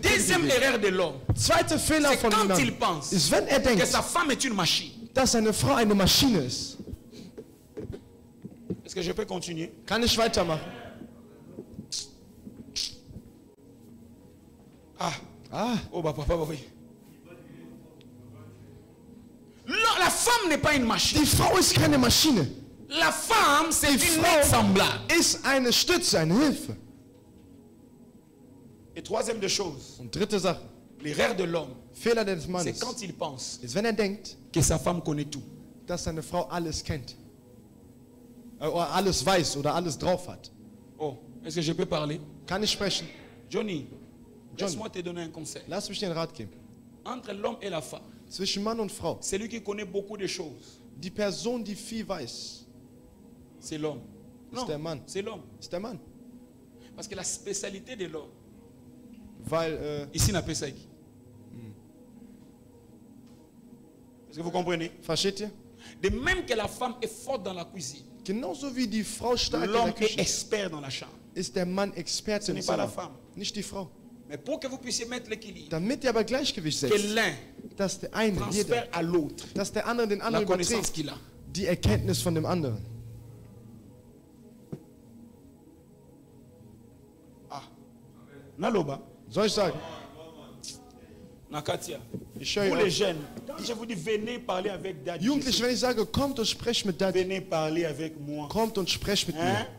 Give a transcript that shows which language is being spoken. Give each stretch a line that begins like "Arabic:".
French: Deuxième erreur de l'homme,
German: zweite Fehler von
French: quand
German: ihm
French: il pense
German: ist, wenn denkt,
French: que sa femme est une machine.
German: Dass seine Frau eine Maschine ist.
French: Est-ce que je peux continuer?
German: Kann ich weitermachen?
French: Oh, bah, papa, oui. La femme n'est pas une machine.
German: Die Frau ist keine Maschine.
French: La femme, c'est une aide semblable.
German: Ist eine Stütze, eine Hilfe.
French: Et troisième des choses.
German: Und dritte Sache.
French: L'erreur de l'homme.
German: Fehler des Mannes.
French: C'est quand il pense.
German: Ist, wenn denkt,
French: que sa femme connaît tout.
German: Dass seine Frau alles kennt. Oder alles weiß oder alles drauf hat.
French: Oh, est-ce que je peux parler?
German: Kann ich sprechen?
French: Johnny, laisse-moi te donner un conseil.
German: Lass mich dir einen Rat geben.
French: Entre l'homme et la femme.
German: Zwischen Mann und Frau.
French: Celui qui connaît beaucoup de choses.
German: Die Person, die viel weiß.
French: C'est l'homme.
German: Non, ist der Mann.
French: C'est l'homme.
German: Ist der Mann.
French: Parce que la spécialité de l'homme.
German: Weil
French: ici n'a pas ça. Est-ce que vous comprenez?
German: Versteht ihr?
French: De même que la femme est forte dans la cuisine.
German: Genauso wie die Frau stark in
French: l'homme
German: der Küche
French: est expert dans la chambre.
German: Ist der Mann Experte im Zimmer. Nicht die Frau.
French: Mais pour que vous puissiez mettre l'équilibre,
German: damit ihr aber Gleichgewicht setzt,
French: que l'un
German: dass der eine, jeder,
French: à l'autre,
German: dass der andere den anderen überträgt, die Erkenntnis von dem anderen.
Lingala: Naloba.
German: Soll ich sagen?
Lingala: Nakatia.
German: Ich höre
French: pour les jeunes, quand je vous dis venez parler avec Daddy.
German: Jugendliche, wenn ich sage, kommt und sprecht mit Daddy.
French: Venez parler avec moi.
German: Kommt und sprecht mit mir.